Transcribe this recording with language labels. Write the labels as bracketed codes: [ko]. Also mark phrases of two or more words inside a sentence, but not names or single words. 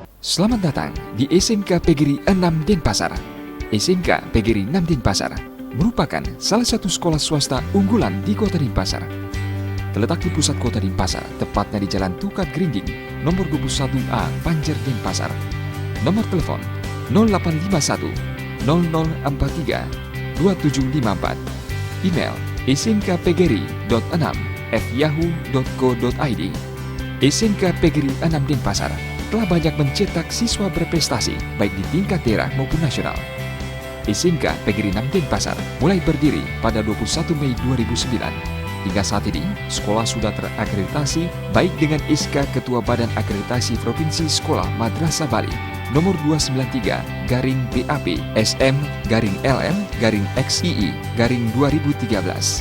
[id] Selamat datang di SMK Pegiri 6 Denpasar. SMK Pegiri 6 Denpasar merupakan salah satu sekolah swasta unggulan di Kota Denpasar. Terletak di pusat Kota Denpasar, tepatnya di Jalan Tukat Grinding, nomor 21A, Banjar, Denpasar. Nomor telepon 0851 0043 2754. Email smkpegiri.6@yahoo.co.id. SMK Pegiri 6 Denpasar telah banyak mencetak siswa berprestasi baik di tingkat daerah maupun nasional. SMK Pegiri 6 Denpasar mulai berdiri pada 21 Mei 2009. Hingga saat ini, sekolah sudah terakreditasi baik dengan SK Ketua Badan Akreditasi Provinsi Sekolah Madrasah Bali nomor 293/BAP SM-LM-XII-2013.